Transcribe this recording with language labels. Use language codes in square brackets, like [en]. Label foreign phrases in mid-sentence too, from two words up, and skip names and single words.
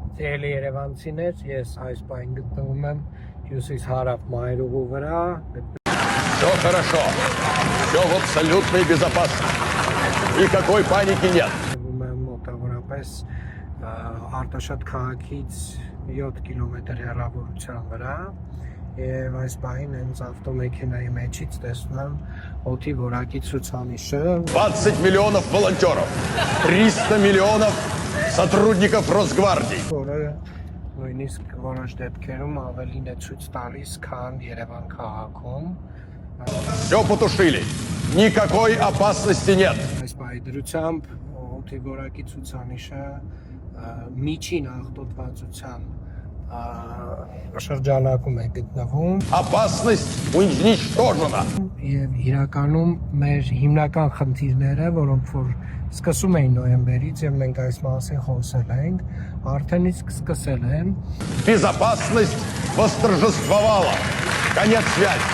[hy] Սիրելի երևանցիներ, ես այս պահին գտնվում եմ հյուսիս-հարավ մայրուղու վրա։ [ru] Все хорошо, все в абсолютной безопасности, никакой паники нет. [hy] Գտնվում եմ մոտավորապես Արտաշատ քաղաքից 7 կիլոմետր հեռավորության վրա եւ այս պահին հենց ավտոմեքենայի մեջից տեսնում եմ օդի որակի ցուցանիշը [ru] 20 миллионов волонтеров, 300 миллионов сотрудников Росгвардии. [hy] որը նույնիսկ որոշ դեպքերում ավելին է ցույց տալիս, քան Երևան քաղաքում։ [ru] Все потушили, никакой опасности нет. [hy] Այս պահի դրությամբ օդի որակի ցուցանիշը միջին աղտոտվածության շրջանակում է գտնվում [ru] Опасность уничтожена. [hy] եւ իրականում մեր հիմնական խնդիրները, որոնք որ սկսում էին նոյեմբերից եւ մենք այս մասին խոսել ենք, արդեն իսկ սկսել են [ru] Безопасность восторжествовала. Конец связи.